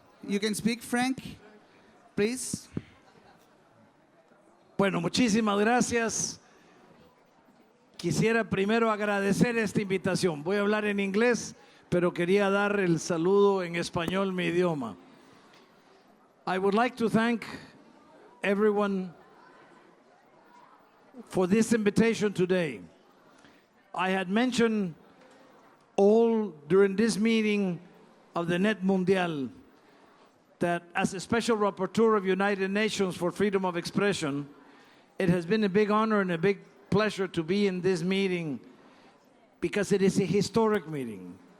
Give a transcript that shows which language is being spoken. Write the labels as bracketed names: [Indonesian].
[English] You can speak, Frank, please. [Spanish] Bueno, muchísimas gracias. Quisiera primero agradecer esta invitación. Voy a hablar en inglés, pero quería dar el saludo en español, mi idioma. [English] I would like to thank everyone for this invitation today. I had mentioned all during this meeting of the Net Mundial that as a special rapporteur of United Nations for freedom of expression, it has been a big honor and a big pleasure to be in this meeting because it is a historic meeting.